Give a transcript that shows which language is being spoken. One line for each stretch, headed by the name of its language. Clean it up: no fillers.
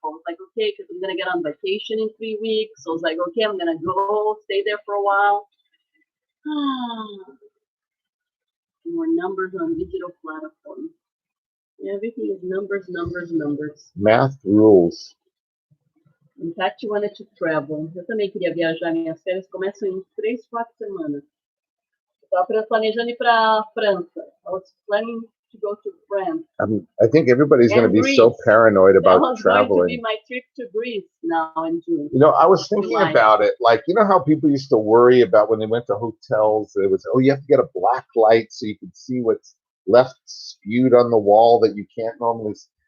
English: I was like, okay, because I'm gonna get on vacation in 3 weeks. So I was like, okay, I'm gonna go stay there for a while. More numbers on digital platforms. Everything is numbers, numbers, numbers. Math rules. In fact, you wanted to travel.
Portuguese: Eu também queria viajar. Minhas férias começam em 3, 4 semanas. Eu estava planejando ir para a França.
English: I was planning to go to France. I think everybody's going to be Greece. so paranoid about That was traveling. going to be my trip to Greece now in June. I was thinking about it. Like, how people used to worry about when they went to hotels, it was, you have to get a black light so you can see what's left spewed on the wall that you can't normally see.